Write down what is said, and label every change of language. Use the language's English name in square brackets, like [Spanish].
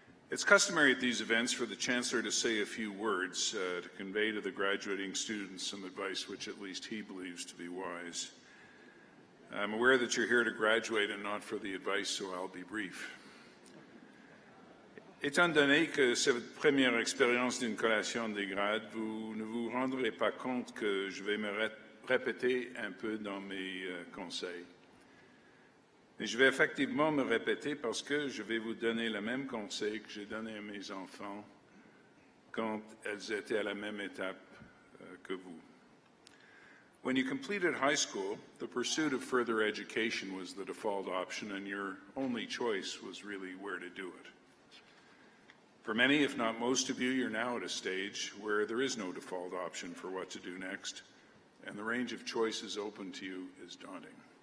[English] It's customary at these events for the Chancellor to say a few words to convey to the graduating students some advice which at least he believes to be wise. I'm aware that you're here to graduate and not for the advice, so I'll be brief. [French] Étant donné que c'est votre première expérience d'une collation des grades, vous ne vous rendrez pas compte que je vais me répéter un peu dans mes conseils. Mais je vais effectivement me répéter parce que je vais vous donner le même conseil que j'ai donné à mes enfants quand elles étaient à la même étape que vous. [English] When you completed high school, the pursuit of further education was the default option, and your only choice was really where to do it. For many, if not most of you, you're now at a stage where there is no default option for what to do next, and the range of choices open to you is daunting.